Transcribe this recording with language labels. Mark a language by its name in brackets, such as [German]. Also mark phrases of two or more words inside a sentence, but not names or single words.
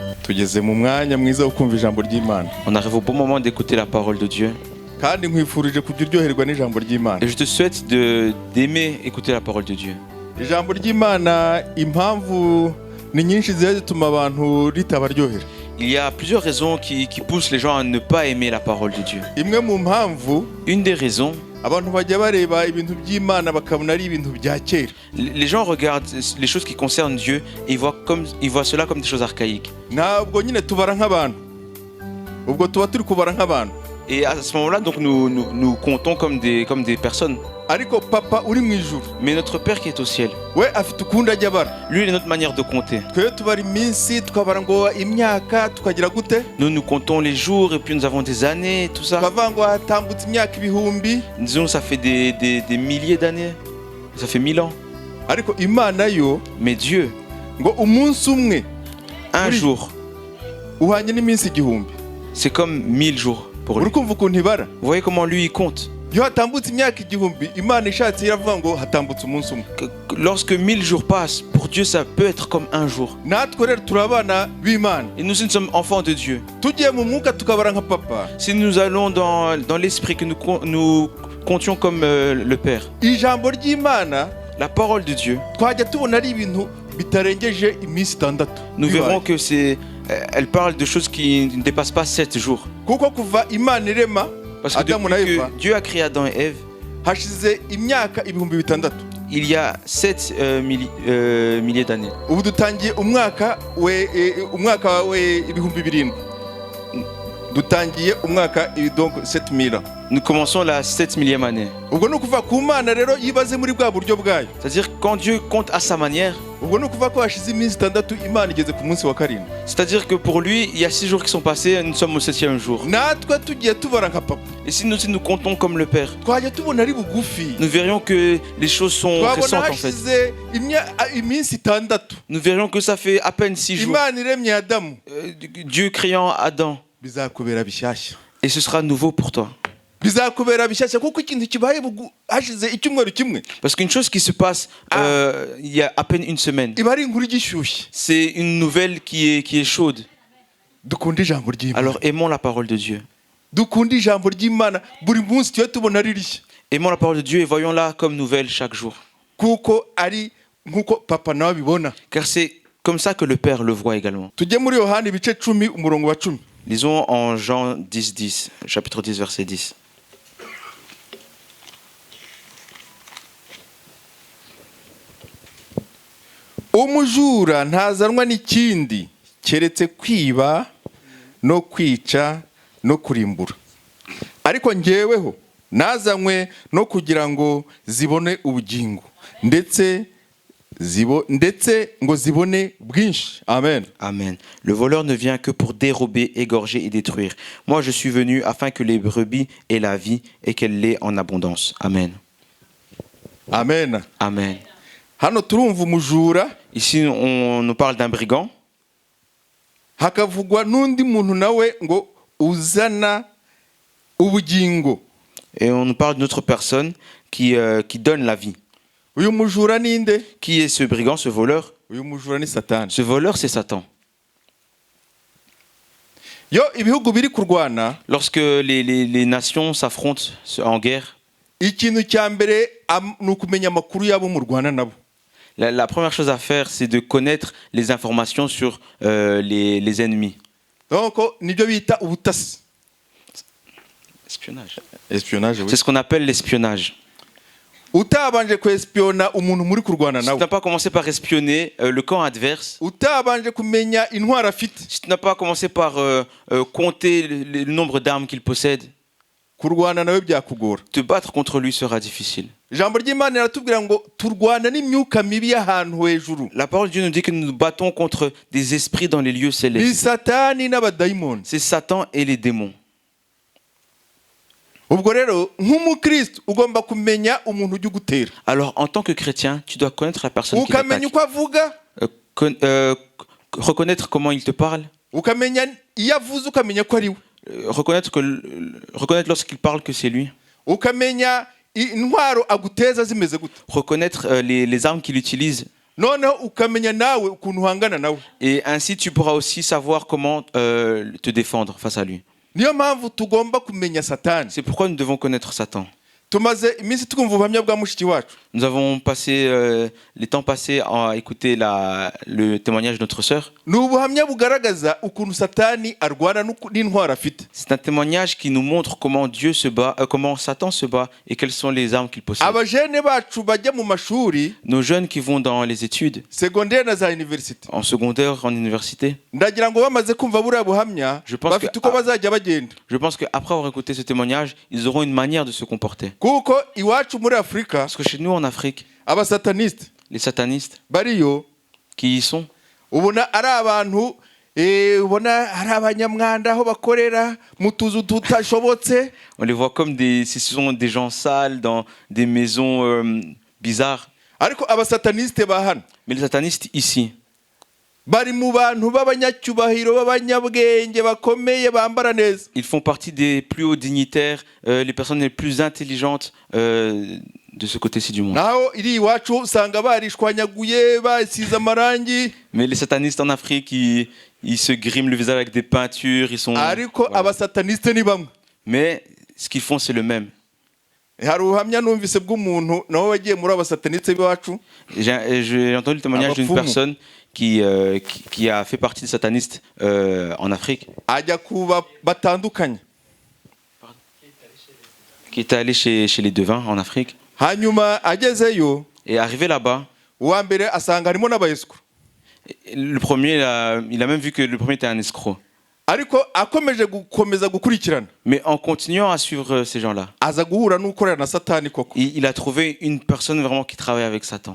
[Kinyarwanda] tugeze mu mwanya mwiza wo kumva ijambo ry'Imana. [French] On arrive au bon moment d'écouter la parole de Dieu. [Kinyarwanda] Kandi nkwifurije kujya uryoherwa n'ijambo ry'Imana. [French] Et je te souhaite d'aimer écouter la parole de Dieu. [Kinyarwanda] Ijambo ry'Imana impamvu ni nyinshi zituma abantu ritabaryohera. [French] Il y a plusieurs raisons qui poussent les gens à ne pas aimer la parole de Dieu. [Kinyarwanda] Imwe mu mpamvu [French] Une des raisons, [Kinyarwanda] abantu bajya bareba ibintu by'Imana bakabona ari ibintu bya kera. [French] les gens regardent les choses qui concernent Dieu et ils voient cela comme des choses archaïques. [Kinyarwanda] Ntabwo nyine tubara nk'abantu. Ubwo tuba turi kubara nk'abantu. [French] Et à ce moment-là, donc nous comptons comme des personnes. [Kinyarwanda] Ariko papa uri mu ijuru. [French] Mais notre Père qui est au ciel, [Kinyarwanda] We afite ukundi ajya bara. [French] lui, il a notre manière de compter. [Kinyarwanda] Twe tubara iminsi tukabara ngo imyaka tukagira gute? [French] Nous comptons les jours et puis nous avons des années, tout ça. [Kinyarwanda] Tukavuga ngo hatambutse imyaka ibihumbi. [French] Disons, ça fait des milliers d'années. Ça fait 1000 ans. [Kinyarwanda] Ariko Imana yo [French] Mais Dieu, [Kinyarwanda] ngo umunsi umwe [French] un Oui. jour, [Kinyarwanda] uhanye n'iminsi igihumbi. [French] c'est comme 1000 jours pour lui. [Kinyarwanda] Uri kumva ukuntu ibara? [French] Vous voyez comment lui, il compte. [Kinyarwanda] Iyo hatambutse imyaka igihumbi Imana ishatse iravuga ngo hatambutse umunsi umwe. [French] Lorsque 1000 jours passent, pour Dieu, ça peut être comme un jour. [Kinyarwanda] Natwe rero turi abana b'Imana. [French] Et nous sommes enfants de Dieu. [Kinyarwanda] Tugiye mu mwuka tukabara nka papa. [French] Si nous allons dans l'esprit, que nous comptions comme le Père, [Kinyarwanda] Ijambo ry'Imana [French] la parole de Dieu, [Kinyarwanda] twajya tubona ari ibintu bitarengeje iminsi 6. [French] nous verrons que elle parle de choses qui ne dépassent pas 7 jours. [Kinyarwanda] Kuko kuva Imana irema [French] Parce que [Kinyarwanda] Adamu na [French] depuis [Kinyarwanda] Eva [French] que Dieu a créé Adam et Ève, [Kinyarwanda] hashize imyaka ibihumbi 6. [French] il y a 7 milliers d'années. [Kinyarwanda] Ubu dutangiye umwaka we ibihumbi 7. Dutangiye umwaka [French] donc 7000 ans. Nous commençons la 7 millième année. [Kinyarwanda] Ubwo ni ukuvuga ku Mana rero yibaze muri bwa buryo bwayo. [French] C'est-à-dire quand Dieu compte à sa manière, [Kinyarwanda] Ubwo ni ukuvuga ko hashize iminsi 6 Imana igeze ku munsi wa 7. [French] c'est-à-dire que pour lui, il y a 6 jours qui sont passés, nous sommes au 7e jour. [Kinyarwanda] Natwe tugiye tubara nka papa. [French] Et si nous comptons comme le Père, [Kinyarwanda] Twajya tubona ari bugufi. [French] nous verrions que les choses sont [Kinyarwanda] Twabona [French] récentes en fait. [Kinyarwanda] hashize iminsi 6. [French] Nous verrions que ça fait à peine 6 jours. [Kinyarwanda] Imana iremye Adamu. [French] Dieu créant Adam. [Kinyarwanda] Bizakubera bishyashya. [French] Et ce sera nouveau pour toi. [Kinyarwanda] Bizakubera bishyashya kuko ikintu kibaye hashize icyumweru kimwe. [French] Parce qu'une chose qui se passe il y a à peine une semaine, [Kinyarwanda] Iba ari inkuru igishyushye. [French] c'est une nouvelle qui est chaude. [Kinyarwanda] Dukunda ijambo ry'Imana. [French] Alors aimons la parole de Dieu. [Kinyarwanda] Dukunda ijambo ry'Imana buri munsi tujye tubona ari rishya. [French] Aimons la parole de Dieu et voyons-la comme nouvelle chaque jour. [Kinyarwanda] Kuko ari nkuko papa nawe abibona. [French] Car c'est comme ça que le Père le voit également. [Kinyarwanda] Tujye muri Yohana ibice 10 umurongo wa 10. [French] Lisons en Jean 10, chapitre 10, verset 10. [Kinyarwanda] Umujura ntazanwa n'ikindi keretse kwiba no kwica no kurimbura. Ariko njyeweho nazanywe no kugira ngo zibone ubugingo ndetse ngo zibone bwinshi. Amen. Amen. [French] Le voleur ne vient que pour dérober, égorger et détruire. Moi, je suis venu afin que les brebis aient la vie et qu'elle l'ait en abondance. Amen. Amen. Amen. [Kinyarwanda] Hano turumva umujura. [French] Ici, on nous parle d'un brigand. [Kinyarwanda] Hakavugwa n'undi muntu nawe ngo uzana ubugingo. [French] Et on nous parle d'une autre personne qui donne la vie. [Kinyarwanda] Uyu mujura ninde? [French] Qui est ce brigand, ce voleur? [Kinyarwanda] Uyu mujura ni Satani. [French] Ce voleur, c'est Satan. [Kinyarwanda] Yo ibihugu biri kurwana. [French] Lorsque les nations s'affrontent en guerre, [Kinyarwanda] ikintu cya mbere ni ukumenya amakuru yabo mu Rwanda nabo. [French] La première chose à faire, c'est de connaître les informations sur les ennemis. [Kinyarwanda] Donc nibyo bita ubutasi. [French] Espionnage. Espionnage, oui. C'est ce qu'on appelle l'espionnage. [Kinyarwanda] Utabanje kwespiona umuntu muri kurwana [French] Si tu [Kinyarwanda] nawe. [French] n'as pas commencé par espionner le camp adverse, [Kinyarwanda] Utabanje kumenya intwara afite. [French] si tu n'as pas commencé par compter le nombre d'armes qu'il possède, [Kinyarwanda] Kurwana nawe byakugora. [French] te battre contre lui sera difficile. [Kinyarwanda] Ijambo ry'Imana riratubwira ngo turwana n'imyuka mibi y'ahantu hejuru. [French] La parole de Dieu nous dit que nous nous battons contre des esprits dans les lieux [Kinyarwanda] Ni [French] célestes. [Kinyarwanda] Satani n'abadayimoni. [French] C'est Satan et les démons. [Kinyarwanda] Ubwo rero nk'umukristo ugomba kumenya umuntu ujya ugutera. [French] Alors en tant que chrétien, tu dois connaître la personne qui [Kinyarwanda] Ukamenya [French] t'attaque. [Kinyarwanda] uko avuga. [French] Reconnaître comment il te parle. [Kinyarwanda] Ukamenya iyo avuze ukamenya ko ari we. [French] Reconnaître lorsqu'il parle que c'est lui. [Kinyarwanda] Ukamenya intwaro aguteza zimeze gute. [French] Reconnaître les armes qu'il utilise. [Kinyarwanda] noneho ukamenya nawe ukuntu uhangana nawe. [French] Et ainsi, tu pourras aussi savoir comment te défendre face à lui. [Kinyarwanda] Niyo mpamvu tugomba kumenya Satani. [French] C'est pourquoi nous devons connaître Satan. [Kinyarwanda] Tumaze iminsi twumva ubuhamya bwa mushiki wacu. [French] Nous avons passé les temps passés à écouter le témoignage de notre sœur. [Kinyarwanda] Ni ubuhamya bugaragaza ukuntu Satani arwana n'intwaro afite. [French] C'est un témoignage qui nous montre comment Dieu se bat, comment Satan se bat et quelles sont les armes qu'il possède. [Kinyarwanda] Abajene bacu bajya mu mashuri, [French] Nos jeunes qui vont dans les études, [Kinyarwanda] secondaire na za university, [French] en secondaire, en université, [Kinyarwanda] ndagira ngo bamaze kumva buriya buhamya bafite uko bazajya bagenda. [French] je pense qu'après avoir écouté ce témoignage, ils auront une manière de se comporter. [Kinyarwanda] Kuko iwacu muri Afrika, [French] Parce que chez nous en Afrique, [Kinyarwanda] abasataniste [French] les satanistes [Kinyarwanda] bariyo [French] qui y sont, [Kinyarwanda] ubona ari abantu ubona ari abanyamwanda aho bakorera mu tuzu tutashobotse. [French] on les voit comme ce sont des gens sales dans des maisons bizarres. [Kinyarwanda] Ariko abasataniste ba hano [French] Mais les satanistes ici, [Kinyarwanda] bari mu bantu b'abanyacyubahiro b'abanyabwenge bakomeye bambara neza. [French] ils font partie des plus hauts dignitaires, les personnes les plus intelligentes de ce côté-ci du monde. [Kinyarwanda] Naho iri iwacu usanga barishwanyaguye basize amarangi. [French] Mais les satanistes en Afrique, ils se griment le visage avec des peintures, ils sont... [Kinyarwanda] Ariko [French] Voilà. [Kinyarwanda] abasataniste ni bamwe. [French] Mais ce qu'ils font, c'est le même. [Kinyarwanda] Hari ubuhamya numvise bw'umuntu nawe wagiye muri abasataniste b'iwacu. [French] J'ai entendu le témoignage d'une [Kinyarwanda] Abapfumu. [French] personne qui a fait partie des satanistes en Afrique, [Kinyarwanda] Ajya kuba batandukanye. [French] qui était allé chez les devins en Afrique. [Kinyarwanda] Hanyuma agezeyo, [French] Et arrivé là-bas, [Kinyarwanda] uwa mbere asanga harimo n'abayesku. [French] le premier, il a même vu que le premier était un escroc. [Kinyarwanda] Ariko akomeje gukomeza gukurikirana, [French] Mais en continuant à suivre ces gens-là, [Kinyarwanda] aza guhura n'ukorera na Satani koko. [French] il a trouvé une personne vraiment qui travaille avec Satan.